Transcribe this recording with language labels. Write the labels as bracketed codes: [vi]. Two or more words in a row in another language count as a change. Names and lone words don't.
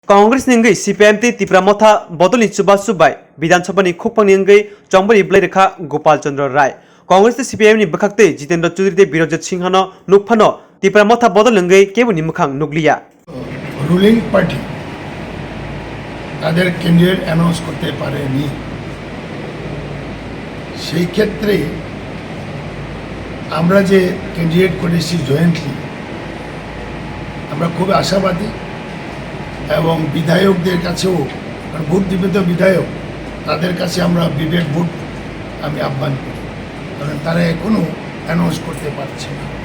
[trp] कांग्रेस निंगै CPIM ती तिप्रा मोथा बदलनि सुबा सुबाय विधानसभा नि खुपंनि निंगै चंबरी ब्लेरेखा गोपाल चंद्र राय कांग्रेस ती CPIM नि बखकते जितेंद्र चौधरी ते बिरजत सिंहनो नुकफानो तिप्रा मोथा बदल निंगै केबो नि मुखां नुगलिया [en] ruling party [bn] তাদের ক্যান্ডিডেট অ্যানাউন্স করতে পারেনি। সেই ক্ষেত্রে আমরা যে ক্যান্ডিডেট করেছি জয়েন্টলি আমরা খুব আশাবাদী এবং বিধায়কদের কাছেও ভোট দিবে তো বিধায়ক তাদের কাছে আমরা বিবেক ভোট আমি আহ্বান করি, কারণ তারা এখনো অ্যানাউন্স করতে পারছে না।